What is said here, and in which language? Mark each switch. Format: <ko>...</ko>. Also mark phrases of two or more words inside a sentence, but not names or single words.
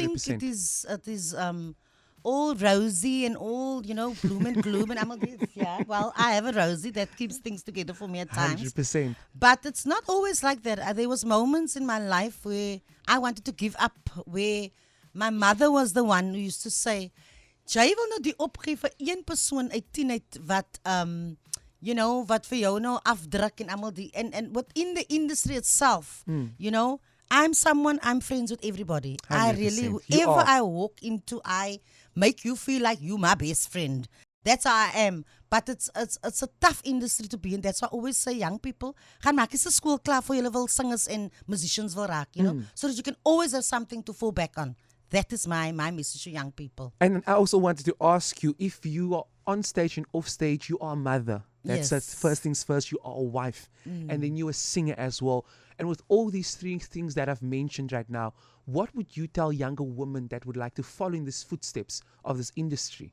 <en>think it is all rosy and all, you know, gloom and gloom. And I'm like, yeah, well, I have a rosy that keeps things together for me at times. 100%. But it's not always like that. There was moments in my life where I wanted to give up, where my mother was the one who used to say,</en> <af>jy wil nou die opgee vir een persoon uit 10 uit wat</af> <en>you know,</en> <af>wat vir jou nou afdruk en almal die</af> <en>and within the industry itself, you know, I'm friends with everybody. 100%. I really, whoever I walk into, I make you feel like you my best friend. That's how I am. But it's a tough industry to be in. That's why I always say, young people,</en> <af>gaan maak eens 'n skool klaar voor julle wil singers en musicians wil raak,</af> <en>you know, so that you can always have something to fall back on. That is my message to young people. And I also wanted to ask you, if you are on stage and off stage, you are a mother. That's first things first, you are a wife. And then you're a singer as well. And with all these three things that I've mentioned right now, what would you tell younger women that would like to follow in these footsteps of this industry?</en>